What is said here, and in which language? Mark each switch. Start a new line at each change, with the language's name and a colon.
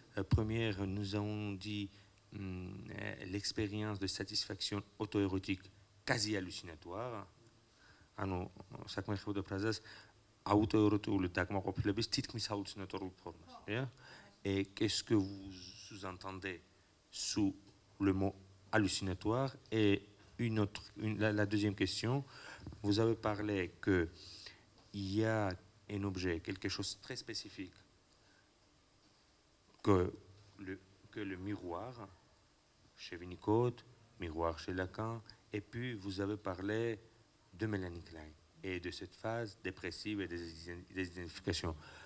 French: Première, nous avons dit l'expérience de satisfaction auto-érotique quasi hallucinatoire.
Georgian: ანუ საქმე ხდება ფრაზას auto-érotique დაკმაყოფილების თითქმის ჰალუცინატორულ ფორმას.
French: Et qu'est-ce que vous sous-entendez sous le mot hallucinatoire et La deuxième question, vous avez parlé qu'il y a un objet, quelque chose de très spécifique, que le miroir chez Winnicott, miroir chez Lacan, et puis vous avez parlé de Mélanie Klein et de cette phase dépressive et des identifications.